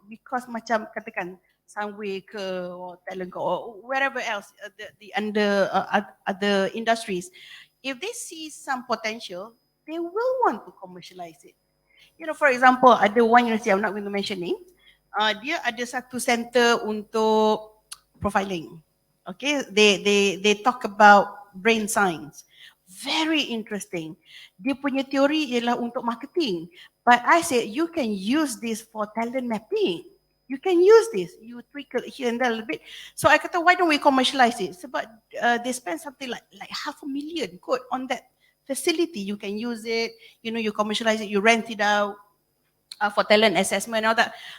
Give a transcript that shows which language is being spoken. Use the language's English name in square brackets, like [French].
[English] Because macam katakan, Sunway ke, or Talent ke, or wherever else, the under other industries, if they see some potential, they will want to commercialize it. You know, for example, ada one university, I'm not going to mention name, dia ada satu center untuk profiling. Okay, they talk about brain science. Very interesting. [Malay] Dia punya teori ialah untuk marketing. [English] But I said, you can use this for talent mapping. You can use this. You tweak it here and there a little bit. So I kata, why don't we commercialize it? Sebab they spend something like $500,000 kot on that facility. You can use it, you know, you commercialize it, you rent it out for talent assessment and all that.